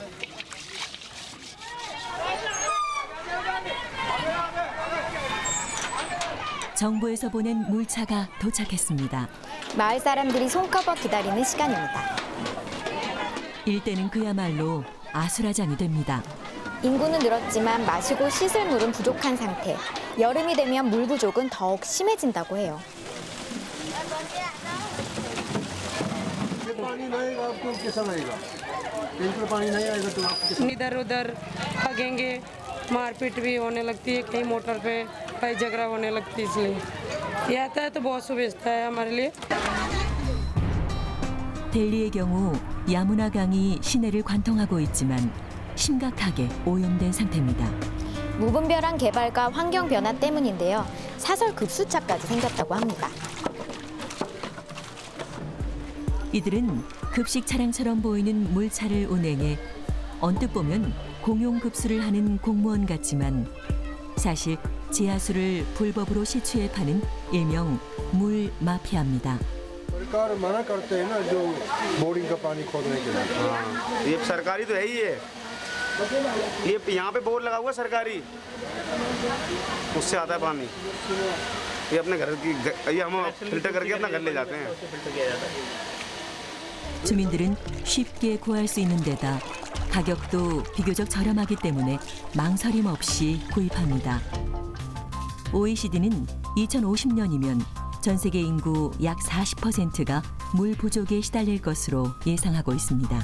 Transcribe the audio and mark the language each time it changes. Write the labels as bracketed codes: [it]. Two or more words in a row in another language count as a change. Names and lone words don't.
[ko] 정부에서 보낸 물차가 도착했습니다. 마을 사람들이 손꼽아 기다리는 시간입니다. 일대는 그야말로 아수라장이 됩니다. 인구는 늘었지만 마시고 씻을 물은 부족한 상태. 여름이 되면 물 부족은 더욱 심해진다고 해요. [hi] पानी रहेगा आपको कैसा लगेगा? टैंकर पानी नहीं आएगा तो आपको कैसा? इधर उधर भागेंगे, मारपीट भी होने लगती है, कहीं मोटर पे कहीं झगड़ा होने लगती है, इसलिए ये आता है तो बहुत सुविधा है हमारे लिए। [ko] 델리의 경우 야무나 강이 시내를 관통하고 있지만 심각하게 오염된 상태입니다. 무분별한 개발과 환경 변화 때문인데요. 사설 급수차까지 생겼다고 합니다. 이들은 급식 차량처럼 보이는 물차를 운행해 언뜻 보면 공용 급수를 하는 공무원 같지만 사실 지하수를 불법으로 시추해 파는 일명 물 마피아입니다. [hi] सरकार मना करते हैं ना जो बोरिंग का पानी खोदने के लिए। ये सरकारी तो है ही है। ये यहाँ पे बोर लगा हुआ है सरकारी, उससे आता है पानी। ये अपने घर की ये हम फिल्टर करके अपना घर ले जाते हैं। [ko] 주민들은 쉽게 구할 수 있는 데다 가격도 비교적 저렴하기 때문에 망설임 없이 구입합니다. OECD는 2050년이면 전 세계 인구 약 40%가 물 부족에 시달릴 것으로 예상하고 있습니다.